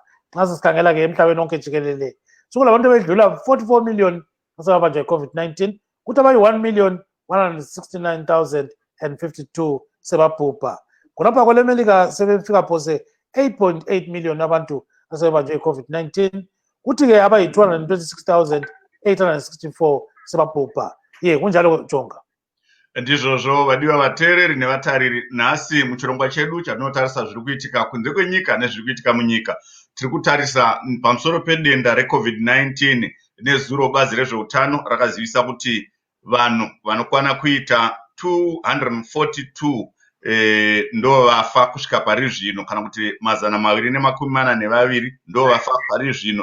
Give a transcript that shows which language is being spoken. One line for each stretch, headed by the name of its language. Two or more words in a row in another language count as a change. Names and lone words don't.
North Ndebele: Nxa sikhangela-ke emhlabeni wonke jikelele sokulabantu abedlula 44 million asebabanjwa i-COVID-19, kuthi abayi-1,169,052 sebabhubha. Khonapha kwele-America sebefika phose 8.8 million abantu asebebanjwe i-COVID-19, kuthi-ke abayi-226,864 sebabhubha. Kunjalo Jonga.
Shona: Ndizvozvo vadiwa vateereri nevatariri, nhasi muchirongwa chedu chatinotarisa zviri kuitika kunze kwenyika nezviri kuitika munyika. Tiri kutarisa pamusoro pedenda reCovid-19 nezuro bazi rezveutano rakazivisa kuti vanhu vanokwana kuita 242 ndo vafa kusvika pari zvino, kana kuti 242 ndo vafa pari zvino.